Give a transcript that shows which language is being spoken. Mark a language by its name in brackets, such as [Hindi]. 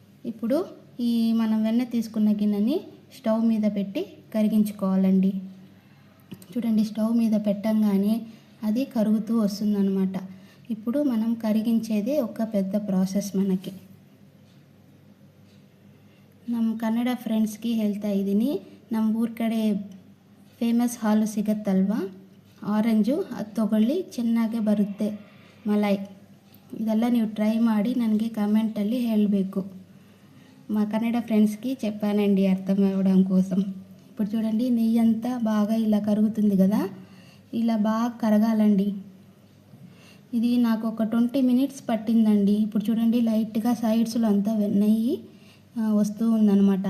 [Telugu] ఇప్పుడు ఈ మనం వెన్న తీసుకున్న గిన్నెని స్టవ్ మీద పెట్టి కరిగించుకోవాలండి. చూడండి, స్టవ్ మీద పెట్టంగానే అది కరుగుతూ వస్తుందన్నమాట. ఇప్పుడు మనం కరిగించేది ఒక పెద్ద ప్రాసెస్ మనకి. [Kannada] ನಮ್ಮ ಕನ್ನಡ ಫ್ರೆಂಡ್ಸ್ಗೆ ಹೇಳ್ತಾ ಇದ್ದೀನಿ, ನಮ್ಮ ಊರ ಕಡೆ ಫೇಮಸ್ ಹಾಲು ಸಿಗುತ್ತಲ್ವ, ಆರೆಂಜು, ಅದು ತೊಗೊಳ್ಳಿ, ಚೆನ್ನಾಗೇ ಬರುತ್ತೆ ಮಲಾಯ್. ಇದೆಲ್ಲ ನೀವು ಟ್ರೈ ಮಾಡಿ ನನಗೆ కమెంటಲ್ಲಿ ಹೇಳಬೇಕು. [Telugu] మా కన్నడ ఫ్రెండ్స్కి చెప్పానండి అర్థం అవ్వడం కోసం. ఇప్పుడు చూడండి, నెయ్యి అంతా బాగా ఇలా కరుగుతుంది కదా, ఇలా బాగా కరగాలండి. ఇది నాకు ఒక 20 minutes పట్టిందండి. ఇప్పుడు చూడండి, లైట్గా సైడ్స్లో అంతా నెయ్యి వస్తూ ఉందన్నమాట.